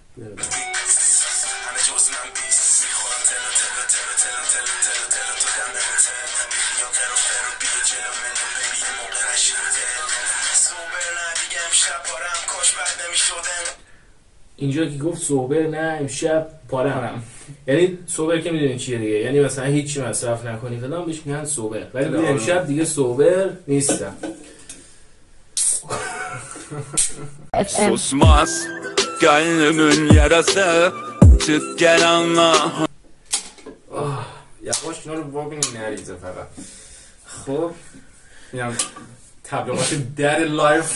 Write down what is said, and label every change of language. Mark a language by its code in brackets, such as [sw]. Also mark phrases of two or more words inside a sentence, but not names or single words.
[fa] اینجا که گفت سوبر نه امشب پارم، یعنی سوبر که میدونین چیه دیگه، یعنی مثلا هیچی مصرف نکنی فلان بهش میگن سوبر، ولی امشب دیگه سوبر نیستم. [tr] Susmaz gönlümün yarası çık gel anla. [fa] یواش اینا رو ببینیم نریزه فقط. خب اینم تبلیغات در لایف